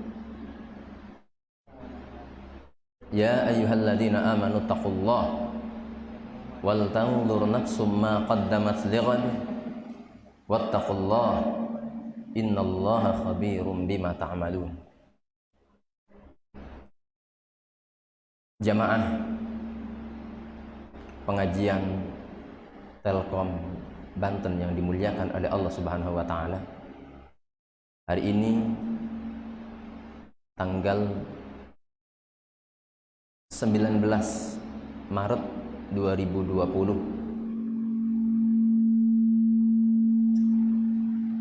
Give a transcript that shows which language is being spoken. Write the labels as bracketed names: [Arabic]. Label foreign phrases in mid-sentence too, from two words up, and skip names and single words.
[Arabic] يا أيها الذين آمنوا اتقوا الله ولتنظر نفس ما قدمت لغد واتقوا الله إن الله خبير بما تعملون. [Indonesian] Jamaah pengajian Telkom Banten yang dimuliakan oleh Allah [Arabic] سبحانه وتعالى. [Indonesian] Hari ini tanggal 19 Maret 2020.